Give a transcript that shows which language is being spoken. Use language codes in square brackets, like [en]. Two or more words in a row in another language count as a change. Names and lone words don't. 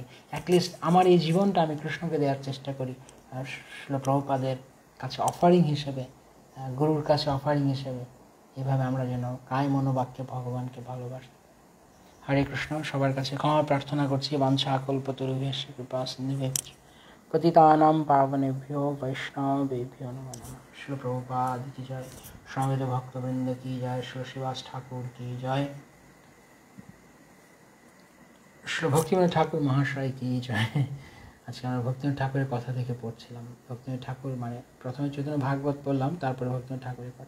[bn] অ্যাটলিস্ট আমার এই জীবনটা আমি কৃষ্ণকে দেওয়ার চেষ্টা করি প্রভুপাদের কাছে অফারিং হিসেবে, গুরুর কাছে অফারিং হিসেবে। এভাবে আমরা যেন কায় মনোবাক্যে ভগবানকে ভালোবাসি। হরে কৃষ্ণ। সবার কাছে ক্ষমা প্রার্থনা করছি। [sa] বাঞ্ছা কল্পতরুভ্যশ্চ কৃপা সিন্ধুভ্যশ্চ পতিতানাং পাবনেভ্যো বৈষ্ণবেভ্যো নমো নমঃ। [bn] শ্রী প্রভুপাদ কি জয়, সমবেত ভক্তবৃন্দ কি জয়, শ্রী শ্রীবাস ঠাকুর কি জয়, শ্রী ভক্তিবিনোদ ঠাকুর মহাশয় কি জয়। আজকে আমরা ভক্তিবিনোদ ঠাকুরের কথা থেকে পড়ছিলাম। ভক্তিবিনোদ ঠাকুর মানে প্রথমে চৈতন্য ভাগবত পড়লাম, তারপরে ভক্তিবিনোদ ঠাকুরের কথা।